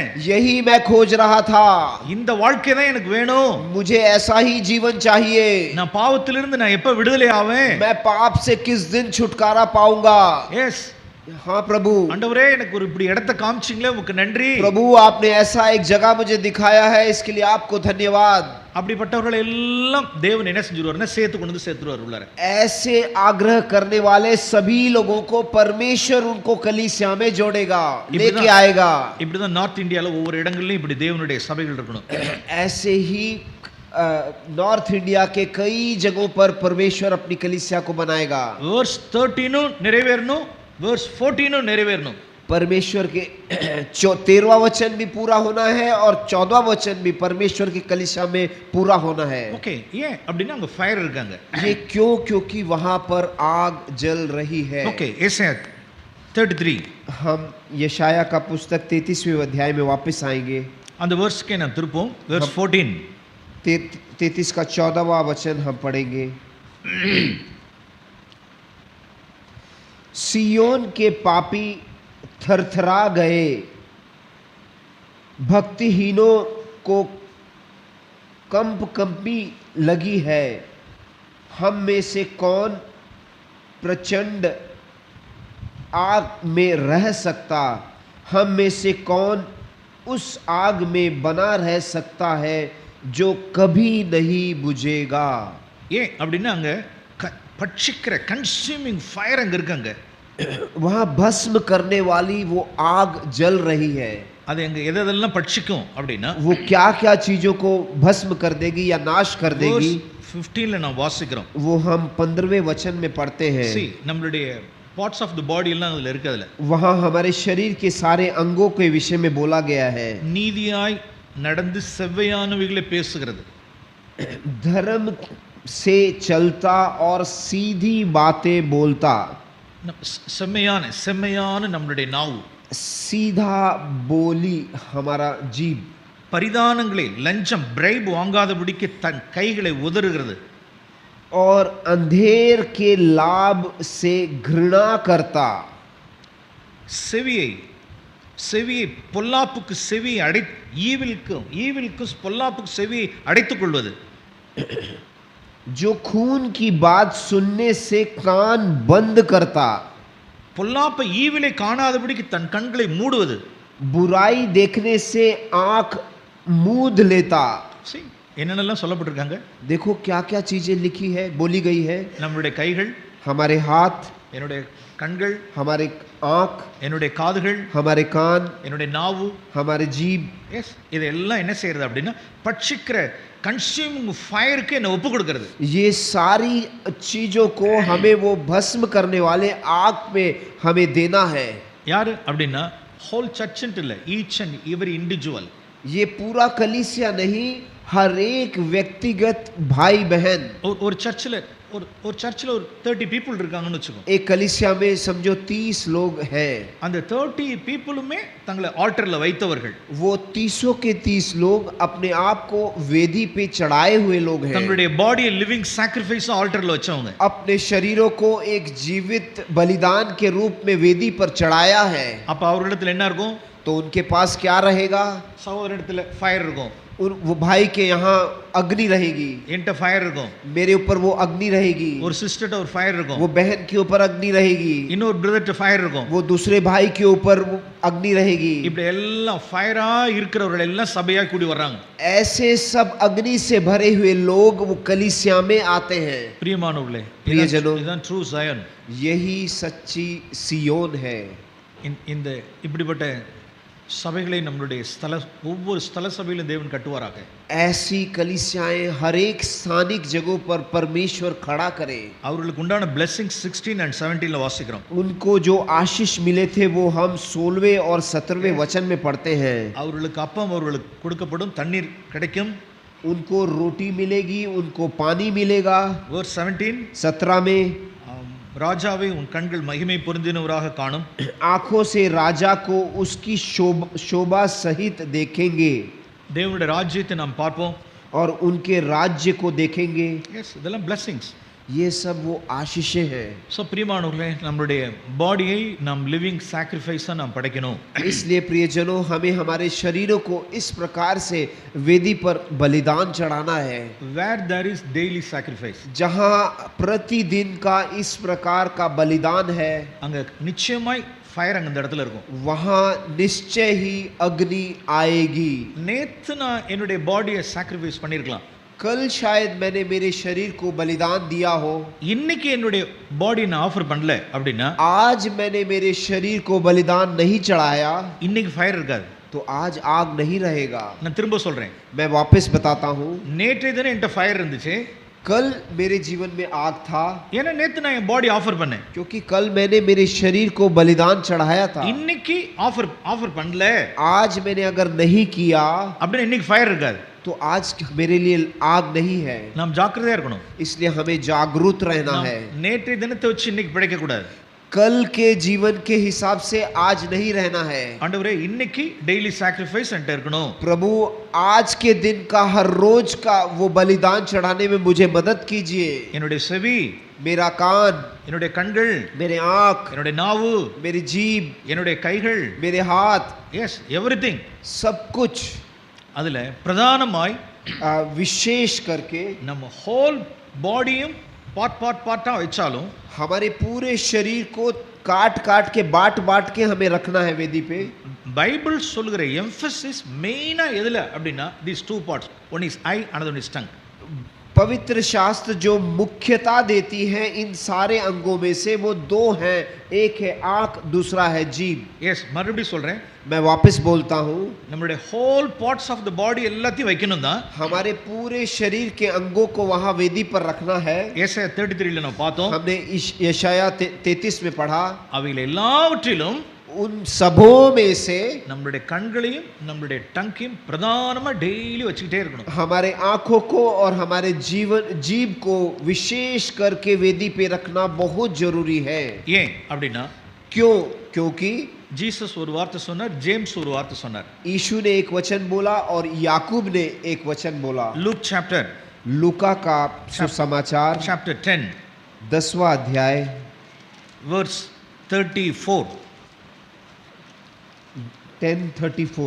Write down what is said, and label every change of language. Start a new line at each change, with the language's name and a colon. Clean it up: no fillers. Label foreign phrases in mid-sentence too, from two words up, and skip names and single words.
Hindi: यही मैं खोज रहा था,
Tamil: இந்த வாழ்க்கை தான் எனக்கு வேணும்,
Hindi: मुझे ऐसा ही जीवन चाहिए।
Tamil: நான் பாவத்திலிருந்து நான் எப்ப விடுதலை ஆவேன்,
Hindi: मैं पाप से किस दिन छुटकारा पाऊंगा?
Tamil: எஸ்
Hindi: हाँ प्रभु।
Tamil: ஆண்டவரே எனக்கு ஒரு இப்படி இடத்தை காமிச்சீங்களே உங்களுக்கு நன்றி।
Hindi: प्रभु आपने ऐसा एक जगह मुझे दिखाया है, इसके लिए आपको धन्यवाद।
Tamil: அப்படிப்பட்டவர்கள் எல்லாம் தேவன் என்ன செஞ்சுருவாருன்னா சேர்த்து கொண்டு வந்து சேர்த்துருவார் உள்ளார।
Hindi: ऐसे आग्रह करने वाले सभी लोगों को परमेश्वर उनको कलीसिया में जोड़ेगा, लेके आएगा।
Tamil: இப்படிதான் நார்த் இந்தியால ஒவ்வொரு இடங்கள்லயும் இப்படி தேவனுடைய சபைகள் இருக்கணும்।
Hindi: ऐसे ही नॉर्थ इंडिया के कई जगहों पर परमेश्वर अपनी कलीसिया को बनाएगा।
Tamil: verse 13 நிறைவேறணும், verse 14 நிறைவேறணும்।
Hindi: परमेश्वर के 13वां वचन भी पूरा होना है और 14वां वचन भी परमेश्वर की कलीसिया में पूरा होना है। ओके,
Tamil: ஏன் அப்படின்னா அங்க ஃபயர் இருக்காங்க।
Hindi: ये क्यों? क्योंकि वहां पर आग जल रही है। ओके, यशाया 33 हम यशाया का पुस्तक 33वें अध्याय में वापस आएंगे।
Tamil: அந்த வெர்ஸ்க்கு நான் திருப்போம், verse 14
Hindi: 33 का 14वां वचन हम पढ़ेंगे। सियोन के पापी थरथरा गए, भक्तिहीनों को कंपी लगी है। हम में से कौन प्रचंड आग में रह सकता? हम में से कौन उस आग में बना रह सकता है जो कभी नहीं बुझेगा?
Tamil: ஏன் அப்படின்னா அங்க பட்சிக்கிற
English: consuming fire
Tamil: அங்க இருக்காங்க।
Hindi: वहां भस्म करने वाली वो आग जल रही है।
Tamil: அது எங்க எதெல்லாம் பட்சிக்கும் அப்படின்னா,
Hindi: वो क्या क्या चीजों को भस्म कर देगी या नाश कर देगी?
Tamil: 15ல நான் வாசிக்கிறோம்।
Hindi: वो हम 15वें वचन में पढ़ते हैं।
Tamil: see நம்மளுடைய
English: parts of the body
Tamil: எல்லாம் அதுல இருக்கு। அதுல
Hindi: वहां हमारे शरीर के सारे अंगों के विषय में बोला गया है।
Tamil: நீதியாய் நடந்து செவ்வையானவைகளை பேசுகிறது,
Hindi: धर्म से चलता और सीधी बातें बोलता।
Tamil: செம்மையான செம்மையான நம்மளுடைய நாவு,
Hindi: सीधा बोली हमारा जीभ,
Tamil: பரிதானங்களை லஞ்சம் பிரைப் வாங்காதபடிக்கு தன் கைகளை உதறுகிறது,
Hindi: और अंधेर के लाभ से घृणा करता,
Tamil: செவியை செவியை பொல்லாப்புக்கு செவியை ஈவிலுக்கு பொல்லாப்புக்கு செவியை அடைத்துக் கொள்வது,
Hindi: जो खून की बात सुनने से कान बंद करता,
Tamil: பொல்லாப்பை ஈவிலை காணாதபடிக்கு தன் கண்களை மூடுவது,
Hindi: बुराई देखने से आंख मूंद लेता।
Tamil: See, என்னென்னலாம் சொல்லப்பட்டிருக்காங்க.
Hindi: देखो क्या क्या चीजें लिखी है, बोली गई है।
Tamil: நம்மளுடைய கைகள்,
Hindi: हमारे हाथ,
Tamil: என்னுடைய கண்கள்,
Hindi: हमारे आंख,
Tamil: என்னுடைய காதுகள்,
Hindi: हमारे कान,
Tamil: என்னுடைய நாவு,
Hindi: हमारे जीभ,
Tamil: எஸ் இதெல்லாம் என்ன செய்யறது அப்படின்னா பட்சிக்கிற
English: consuming fire-க்கு
Tamil: என்ன ஒப்பு கொடுக்கிறது.
Hindi: ये सारी चीजों को हमें वो भस्म करने वाले आग में हमें देना है।
Tamil: யாரு அப்படின்னா
English: whole church-ன்ட்டு
Tamil: இல்லை,
English: each and every individual.
Hindi: ये पूरा कलीसिया नहीं, हर एक व्यक्तिगत भाई बहन।
Tamil: ஒரு சர்ச்சில் ஒரு சர்ச்சில் ஒரு 30 people இருக்காங்கன்னு வச்சுக்கோ.
Hindi: एक कलीसिया में समझो 30 लोग हैं।
Tamil: அந்த 30 பீப்புளுமே தங்களை ஆல்டர்ல வைத்தவர்கள்.
Hindi: वो 30 के 30 लोग अपने आप को वेदी पे चढ़ाए हुए लोग हैं।
Tamil: தங்களுடைய பாடியை
English: living sacrifice
Tamil: ஆல்டர்ல வச்சவங்க.
Hindi: अपने शरीरों को एक जीवित बलिदान के रूप में वेदी पर चढ़ाया है।
Tamil: அப்ப அவர்களிடத்துல என்ன இருக்கும்?
Hindi: तो उनके पास क्या रहेगा?
Tamil: சகோதரனிடத்துல ஃபயர் இருக்கும்,
Hindi: वो भाई के यहाँ अग्नि रहेगी,
Tamil: என்கிட்ட ஃபயர் இருக்கும்,
Hindi: मेरे ऊपर वो अग्नि रहेगी,
Tamil: ஒரு சிஸ்டர்ட்ட ஒரு ஃபயர் இருக்கும்,
Hindi: वो बहन के ऊपर अग्नि रहेगी,
Tamil: இன்னொரு பிரதர்ட்ட ஃபயர் இருக்கும்,
Hindi: वो दूसरे भाई के ऊपर वो अग्नि रहेगी।
Tamil: இப்படி எல்லாம் ஃபயரா இருக்கிறவர்கள் எல்லாம் சபையா கூடி வர்றாங்க.
Hindi: ऐसे सब अग्नि से भरे हुए लोग वो कलीसिया में आते हैं।
Tamil: பிரியமானவர்களே,
Hindi: प्रियजनों,
Tamil: இதுதான்
English: true Zion.
Hindi: यही सच्ची सियोन है।
Tamil: இந்த இப்படிப்பட்ட சபைகளை நம்மளுடைய ஒவ்வொரு ஸ்தல சபையிலும் தேவன் கட்டுவாராக.
Hindi: ऐसी कलीसियाएं हर एक स्थानिक जगहों पर परमेश्वर खड़ा करे।
Tamil: அவர்களுக்கு உண்டான blessings 16 and 17 வாசிக்கிறோம்.
Hindi: उनको जो आशीष मिले थे वो हम 16वें और 17वें वचन में पढ़ते हैं।
Tamil: அவர்களுக்கு அப்பம் அவர்களுக்கு கொடுக்கப்படும், தண்ணீர் கிடைக்கும்,
Hindi: उनको रोटी मिलेगी, उनको पानी मिलेगा।
Tamil: verse 17
Hindi: 17 में
Tamil: ராஜாவை உன் கண்கள் மகிமை பொருந்தினவராக காணும்,
Hindi: आंखों से राजा को उसकी शोभा सहित देखेंगे,
Tamil: தேவனுடைய ராஜ்யத்தை நாம் பார்ப்போம்,
Hindi: और उनके राज्य को देखेंगे।
Tamil: எஸ் இதெல்லாம் blessings.
Hindi: ये सब वो आशीषें हैं।
Tamil: ஸோ பிரியமானவர்களே, நம்மளுடைய பாடியை நாம்
English: living sacrifice-ஆக
Tamil: நாம் படைக்கணும்.
Hindi: इसलिए प्रियजनों, हमें हमारे शरीरों को इस प्रकार से वेदी पर बलिदान चढ़ाना है,
English: where there is daily sacrifice,
Hindi: जहाँ प्रतिदिन का इस प्रकार का बलिदान है,
Tamil: அங்க நிச்சயமாய் ஃபயர் அங்க இந்த இடத்துல இருக்கும்.
Hindi: वहाँ निश्चय ही अग्नि आएगी।
Tamil: நேத்து நான் என்னுடைய
English: body-ஐ sacrifice
Tamil: பண்ணியிருக்கலாம்,
Hindi: कल शायद मैंने मेरे शरीर को बलिदान दिया हो,
Tamil: இன்னைக்கு என்னுடைய பாடி நான் ஆஃபர் பண்ணல அப்படின்னா
Hindi: आज मैंने मेरे शरीर को बलिदान नहीं चढ़ाया,
Tamil: இன்னைக்கு ஃபயர் இருக்காது.
Hindi: तो आज आग नहीं रहेगा।
Tamil: நான் திரும்ப சொல்றேன்,
Hindi: मैं वापस बताता हूँ,
Tamil: நேற்றைய தினம் என்கிட்ட ஃபயர் இருந்துச்சு,
Hindi: कल मेरे जीवन में आग था,
Tamil: ஏன்னா நேத்து நான் என்
English: body offer
Tamil: பண்ணேன்,
Hindi: क्योंकि कल मैंने मेरे शरीर को बलिदान चढ़ाया था।
Tamil: இன்னைக்கு ஆஃபர் பண்ணல
Hindi: आज मैंने अगर नहीं किया
Tamil: அப்படின்னா இன்னைக்கு ஃபயர் இருக்காது.
Hindi: तो आज मेरे लिए आग नहीं है।
Tamil: நாம் ஜாக்கிரதையா இருக்கணும்.
Hindi: इसलिए हमें जागरूक रहना है।
Tamil: நேற்றைய தினத்தை வச்சு இன்னைக்கு பிழைக்க கூடாது.
Hindi: कल के जीवन के हिसाब से आज नहीं रहना है।
Tamil: ஆண்டவரே, இன்னைக்கு
English: daily sacrifice
Tamil: என்கிட்ட இருக்கணும்.
Hindi: प्रभु, आज के दिन का हर रोज का वो बलिदान चढ़ाने में मुझे मदद कीजिए।
Tamil: என்னுடைய செவி,
Hindi: मेरा कान,
Tamil: என்னுடைய கண்கள்,
Hindi: मेरे आँख,
Tamil: என்னுடைய நாவு,
Hindi: मेरी जीभ,
Tamil: என்னுடைய கைகள்,
Hindi: मेरे हाथ,
English: yes everything.
Hindi: सब कुछ
Tamil: அதுல பிரதானமாய்
Hindi: विशेष करके
Tamil: நம்ம
English: whole body-உம்
Tamil: பார்ட்டா வச்சாலும்
Hindi: हमारे पूरे शरीर को काट काट के बाट के हमें रखना है वेदी पे।
Tamil: பைபிள் சொல்லுகிற எம்பசிஸ் மெயினா எதுல அப்படின்னா
English: these two parts, one is eye, another one is tongue.
Hindi: पवित्र शास्त्र जो मुख्यता देती है इन सारे अंगों में से वो दो हैं, एक है आंख, दूसरा है जीभ।
Tamil: எஸ் மறுபடியும் சொல்றேன்,
Hindi: मैं वापस बोलता हूँ,
Tamil: நம்மளுடைய
English: whole parts of the body
Tamil: எல்லாத்தையும் வைக்கணும் தான்.
Hindi: हमारे पूरे शरीर के अंगों को वहाँ वेदी पर रखना है।
Tamil: ஏசாயா 33 நம்ம பார்த்தோம்,
Hindi: हमने यशाया 33 में पढ़ा,
Tamil: அவைகள் எல்லாவற்றிலும்
Hindi: उन सबों में से
Tamil: நம்மளுடைய கண்களையும் நம்மளுடைய டங்கையும் பிரதானமா டெய்லி வச்சுக்கிட்டே இருக்கணும்.
Hindi: हमारे आंखों को और हमारे जीव को विशेष करके वेदी पे रखना बहुत जरूरी है.
Tamil: ஏன் அப்படின்னா
Hindi: क्यों? क्योंकि
Tamil: ஜீசஸ் ஒரு வார்த்தை சொன்னார், ஜேம்ஸ் ஒரு வார்த்தை சொன்னார்.
Hindi: यीशु ने एक वचन बोला और याकूब ने एक वचन बोला. लूक चैप्टर लूका का सुसमाचार चैप्टर 10 10वां अध्याय वर्स 34 10:34